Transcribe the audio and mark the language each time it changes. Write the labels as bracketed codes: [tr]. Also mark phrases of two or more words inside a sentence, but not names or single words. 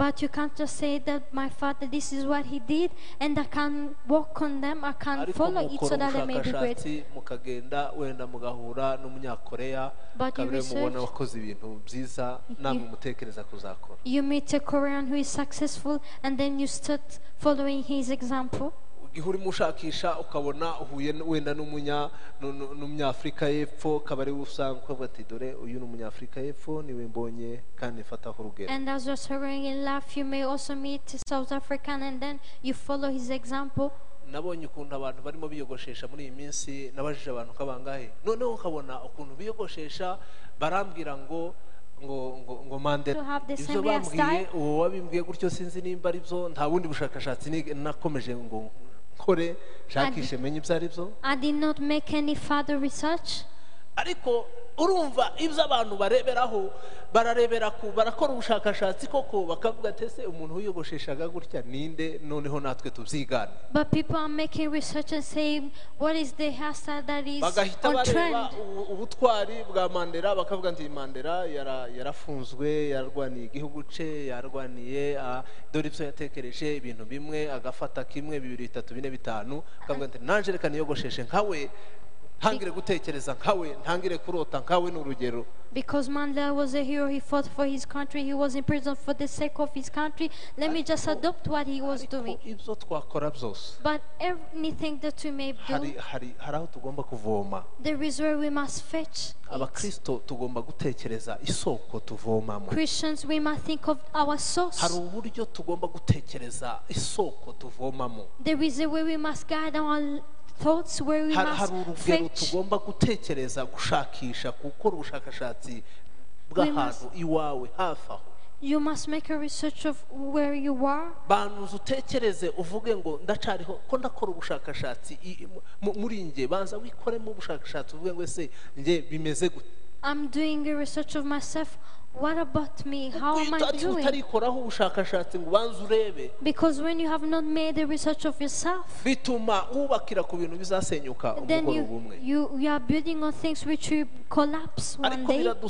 [en] But you can't just say that my father, this is what he did, and I can walk on them, I can [rw] ariko [en] follow it so that I may be great. [rw] ubushakashatsi mukagenda wenda mugahura n'umunyakoreya kabire mubona wakoze ibintu byiza namwe mutekereza kuzakora. [en] You meet a Korean who is successful, and then you start following his example. [rw] Ihuri mushakisha ukabona uhuye wenda n'umunyafrika y'epfo kabari usanga ko bati dore uyu n'umunyafrika y'epfo niwe mbonye kandi fataho urugero. [en] And as you're struggling in life, you may also meet a South African, and then you follow his example. [rw] nabonye ukuntu abantu barimo biyogoshesha muri iyi minsi, nabajije abantu kabangahe noneho ukabona ukuntu biyogoshesha, barambwira ngo ngo Mandela ibyo bambwiye uwo wabimbwiye gutyo sinzi nimba ari byo nta bundi bushakashatsi nakomeje ngo nkore shakishe menye ibyo ari byo. [en] I did not make any further research. [rw] Ariko urumva ibyo abantu bareberaho barakora ubushakashatsi koko bakavuga ati ese umuntu uyogosheshaga gutya ninde noneho natwe tubyigane. [en] But people are making research and saying what is the hairstyle that is on trend. [rw] Ubutwari bwa Mandela bakavuga ati Mandela yarafunzwe yarwaniye igihugu cye yarwaniye dore ibyo yatekereje ibintu bimwe agafata kimwe 2 3 4 5 akavuga ati nanje reka niyogosheshe nkawe ntangire gutekereza nkawe ntangire kurota nkawe n'urugero. [en] Because Mandela was a hero, he fought for his country, he was in prison for the sake of his country. Let me just adopt what he was doing. [rw] Ibyo twakora byose, [en] but anything that we may do, [rw] hari aho tugomba kuvoma. [en] There is where we must fetch. [rw] Abakristo tugomba gutekereza isoko tuvomamo. [en] Christians, we must think of our source. [rw] Hari uburyo tugomba gutekereza isoko tuvomamo. [en] There is a way we must guide our thoughts, where we must fetch. [rw] Tugomba gutekereza gushakisha gukora ubushakashatsi bw'ahantu iwawe hafi aho. [en] You must make a research of where you are. [rw] Bantu utekereze uvuge ngo ndacariho ko ndakora ubushakashatsi muri nge banza wikoremo ubushakashatsi uvuge ngo ese nge bimeze gute. [en] I'm doing a research of myself. What about me? How am I doing? Because when you have not made a research of yourself, then you are building on things which will collapse one day.